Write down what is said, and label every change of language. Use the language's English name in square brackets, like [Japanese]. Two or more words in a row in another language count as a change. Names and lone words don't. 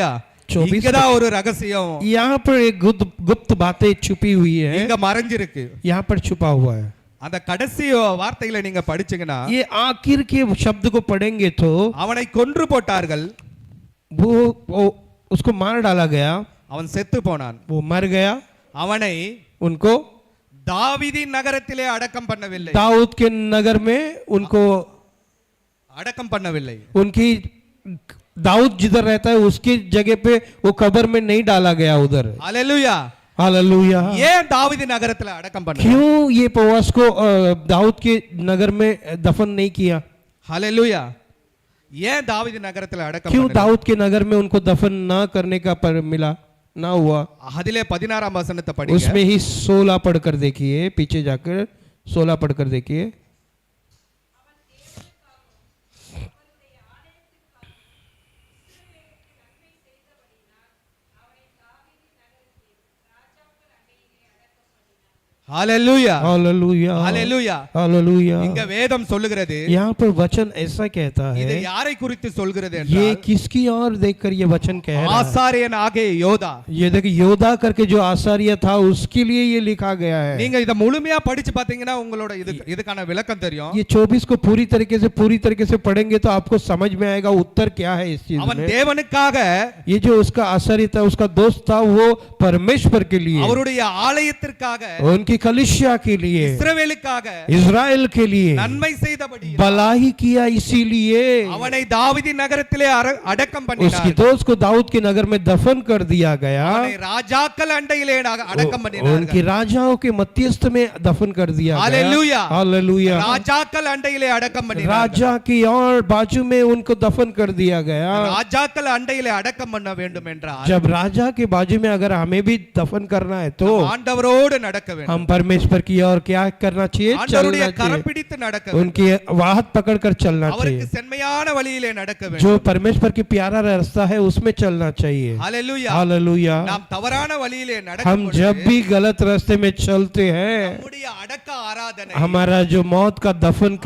[Tamil] 24 இங்கதான் ஒரு ரகசியம் [Hindi] यहाँ पर एक गुप्त बातें छुपी हुई है, [Tamil] இங்க மறைஞ்சிருக்கு. [Hindi] यहाँ पर छुपा हुआ है। [Tamil] அந்த கடைசி வார்த்தைகளை நீங்க படிச்சீங்கன்னா, [Hindi] ये आखिर के शब्द को पढ़ेंगे तो [Tamil] அவனை கொன்று போட்டார்கள், [Hindi] वो उसको मार डाला गया, [Tamil] அவன் செத்து போனான். [Hindi] वो मर गया। [Tamil] அவனை [Hindi] उनको [Tamil] தாவீதின் நகரத்திலே அடக்கம் பண்ணவில்லை, [Hindi] दाऊद के नगर में उनको [Tamil] அடக்கம் பண்ணவில்லை. [Hindi] उनकी दाऊद जिधर रहता है उसकी जगह पे वो कब्र में नहीं डाला गया उधर। हालेलुया. हालेलुया। [Tamil] ஏன் தாவீது நகரத்துல அடக்கம் பண்ணல? [Hindi] क्यों ये पवास को दाऊद के नगर में दफन नहीं किया? हालेलुया. [Tamil] ஏன் தாவீது நகரத்துல அடக்கம் [Hindi] क्यों [Tamil] பண்ணல? [Hindi] दाऊद के नगर में उनको दफन ना करने का पर मिला ना हुआ? [Tamil] அதிலே 16 வசனத்தை படிங்க. [Hindi] उसमें ही 16 पढ़कर देखिए, पीछे जाकर 16 पढ़कर देखिए। हालेलुया हालेलुया। हालेलुया. हालेलुया। [Tamil] இங்க வேதம் சொல்லுகிறது, [Hindi] यहाँ पर वचन ऐसा कहता [Tamil] இது [Hindi] है, [Tamil] யாரை குறித்து சொல்கிறது [Hindi] ये [Tamil] என்றால், [Hindi] किसकी ओर देखकर ये वचन कह रहा है? [Tamil] ஆசாரியன் ஆகிய யோதா. [Hindi] ये देखिए योदा करके जो आचार्य था उसके लिए ये लिखा गया है। [Tamil] நீங்க இத முழுமையா படிச்சு பாத்தீங்கன்னா உங்களோட இதுக்கான விளக்கம் தெரியும். [Hindi] ये 24 को पूरी तरीके से पढ़ेंगे तो आपको समझ में आएगा उत्तर क्या है इस चीज [Tamil] அவன் [Hindi] में। [Tamil] தேவனுக்காக, [Hindi] ये जो उसका आचार्य था, उसका दोस्त था, वो परमेश्वर के लिए, [Tamil] அவருடைய ஆலயத்திற்காக, [Hindi] उनकी कलिसिया के लिए, [Tamil] இஸ்ரவேலுக்காக [Hindi] इजराइल के लिए [Tamil] நன்மை செய்தபடி [Hindi] भलाई किया, इसीलिए [Tamil] அவனை தாவீதின் நகரத்திலே அடக்கம் [Hindi] उसकी [Tamil] பண்ணினார். [Hindi] दोस्त को दाऊद के नगर में दफन कर दिया गया, [Tamil] அவனை ராஜாக்கள் அண்டையிலே அடக்கம் பண்ணினார். [Hindi] उनकी राजाओं के मध्यस्थ में दफन कर दिया गया। हालेलुया। हालेलुया। [Tamil] ராஜாக்கள் அண்டையிலே அடக்கம் பண்ணினார். [Hindi] राजा की और बाजू में उनको दफन कर दिया गया। [Tamil] ராஜாக்கள் அண்டையிலே அடக்கம் பண்ண வேண்டும் என்றால், [Hindi] जब राजा के बाजू में अगर हमें भी दफन करना है तो [Tamil] ஆண்டவரோடு நடக்க வேண்டும். [Hindi] हम परमेश्वर की ओर क्या करना चाहिए? [Tamil] ஆண்டவருடைய [Hindi] चलना [Tamil] கரம் [Hindi] चाहिए, [Tamil] பிடித்து நடக்க வேண்டும். [Hindi] उनकी हाथ पकड़कर चलना [Tamil] அவருக்கு [Hindi] चाहिए। [Tamil] செம்மையான வழியிலே நடக்க வேண்டும். [Hindi] जो परमेश्वर की प्यारा रास्ता है उसमें चलना चाहिए। [Tamil] ஹalleluya. [Hindi] हालेलुया। [Tamil] நாம் தவறான வழியிலே [Hindi] हम [Tamil] நடக்கும் [Hindi] जब [Tamil] பொழுது [Hindi] भी गलत रास्ते में चलते हैं, [Tamil] நம்முடைய அடக்க ஆராதனை [Hindi] हमारा जो मौत का दफन [Tamil] அந்த